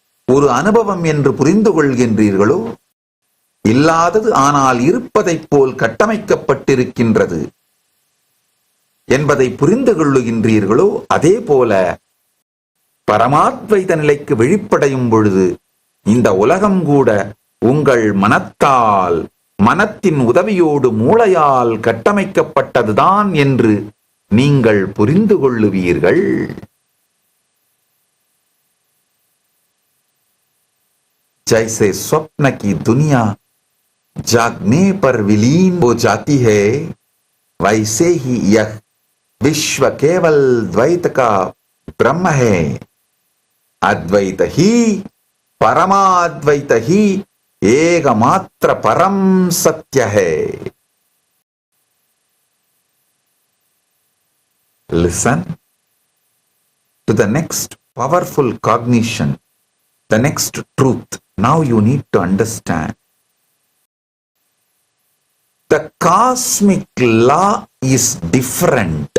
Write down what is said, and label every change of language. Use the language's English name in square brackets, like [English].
[Tamil] ஒரு அனுபவம் என்று புரிந்து கொள்கின்றீர்களோ, இல்லாதது ஆனால் இருப்பதைப் போல் கட்டமைக்கப்பட்டிருக்கின்றது என்பதை புரிந்து கொள்ளுகின்றீர்களோ, அதே போல பரமாத்வைத நிலைக்கு விழிப்படையும் பொழுது இந்த உலகம் கூட உங்கள் மனத்தால், மனத்தின் உதவியோடு மூளையால் கட்டமைக்கப்பட்டதுதான் என்று நீங்கள் புரிந்து கொள்ளுவீர்கள். [Hindi] जैसे स्वप्न की दुनिया जागने पर विलीन हो जाती है, वैसे ही यह विश्व केवल द्वैत का ब्रह्म है. अद्वैत ही परमाद्वैत ही एकमात्र परम सत्य है. [English] Listen to the next powerful cognition, the next truth. Now you need to understand. The cosmic law is different.